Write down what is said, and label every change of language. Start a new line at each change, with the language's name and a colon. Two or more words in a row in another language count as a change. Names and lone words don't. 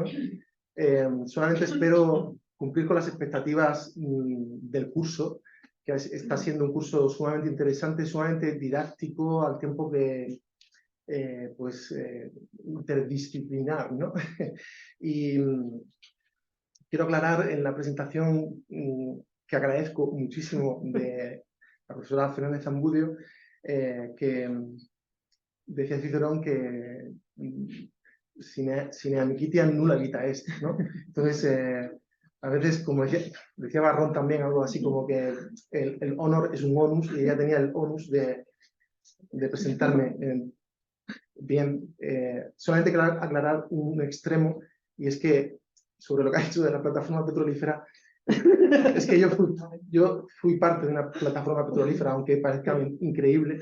Spanish: Solamente espero cumplir con las expectativas del curso, que está siendo un curso sumamente interesante, sumamente didáctico, al tiempo que interdisciplinar, ¿no? Y quiero aclarar en la presentación que agradezco muchísimo de la profesora Fernández Zambudio, que decía Cicerón que
Latin: sine amicitia nulla vita est,
Spanish: ¿no? Entonces, a veces, como decía Barrón también, algo así como que el honor es un onus, y ella tenía el onus de presentarme bien. Solamente quiero aclarar un extremo, y es que sobre lo que ha dicho de la plataforma petrolífera, es que yo fui parte de una plataforma petrolífera, aunque parezca increíble.